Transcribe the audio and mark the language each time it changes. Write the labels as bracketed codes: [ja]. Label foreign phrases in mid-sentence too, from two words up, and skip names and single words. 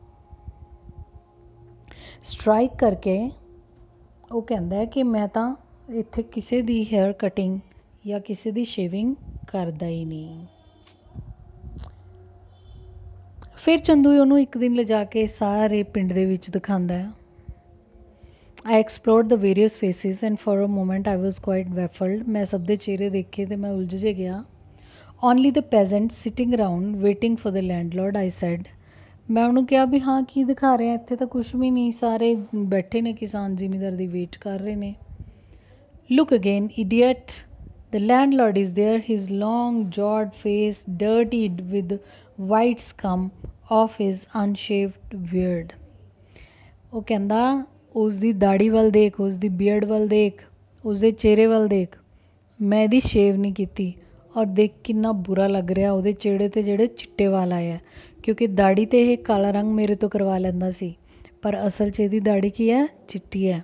[pa] ਸਟ੍ਰਾਈਕ ਕਰਕੇ ਉਹ ਕਹਿੰਦਾ ਹੈ ਕਿ ਮੈਂ ਤਾਂ ਇੱਥੇ ਕਿਸੇ ਦੀ [en] hair cutting [pa] ਜਾਂ ਕਿਸੇ ਦੀ ਸ਼ੇਵਿੰਗ ਕਰਦਾ ਹੀ ਨਹੀਂ। ਫਿਰ ਚੰਦੂ ਉਹਨੂੰ ਇੱਕ ਦਿਨ ਲਿਜਾ ਕੇ ਸਾਰੇ ਪਿੰਡ ਦੇ ਵਿੱਚ ਦਿਖਾਉਂਦਾ ਹੈ। [en] I explored the various faces and for a moment I was quite baffled। [pa] ਮੈਂ ਸਭ ਦੇ ਚਿਹਰੇ ਦੇਖੇ ਤੇ ਮੈਂ ਉਲਝ ਜੇ ਗਿਆ। [en] Only the peasants sitting around waiting for the landlord, I said। [pa] ਮੈਂ ਉਹਨੂੰ ਕਿਹਾ ਵੀ ਹਾਂ ਕੀ ਦਿਖਾ ਰਿਹਾ, ਇੱਥੇ ਤਾਂ ਕੁਛ ਵੀ ਨਹੀਂ, ਸਾਰੇ ਬੈਠੇ ਨੇ ਕਿਸਾਨ ਜ਼ਿਮੀਂਦਾਰ ਦੀ ਵੇਟ ਕਰ ਰਹੇ ਨੇ। [en] Look again, idiot। The landlord is there, his long jawed face dirtied with white scum of his unshaved beard। [pa] ਉਹ ਕਹਿੰਦਾ ਉਸ ਦੀ ਦਾੜੀ ਵੱਲ ਦੇਖ, ਉਸ ਦੀ ਬੀਅਰਡ ਵੱਲ ਦੇਖ, ਉਸ ਦੇ ਚਿਹਰੇ ਵੱਲ ਦੇਖ, ਮੈਂ ਇਹਦੀ ਸ਼ੇਵ ਨਹੀਂ ਕੀਤੀ, ਔਰ ਦੇਖ ਕਿੰਨਾ ਬੁਰਾ ਲੱਗ ਰਿਹਾ ਉਹਦੇ ਚਿਹਰੇ 'ਤੇ ਜਿਹੜੇ ਚਿੱਟੇ ਵਾਲ ਆਏ ਆ, ਕਿਉਂਕਿ ਦਾੜੀ 'ਤੇ ਇਹ ਕਾਲਾ ਰੰਗ ਮੇਰੇ ਤੋਂ ਕਰਵਾ ਲੈਂਦਾ ਸੀ, ਪਰ ਅਸਲ 'ਚ ਇਹਦੀ ਦਾੜੀ ਕੀ ਹੈ, ਚਿੱਟੀ ਹੈ।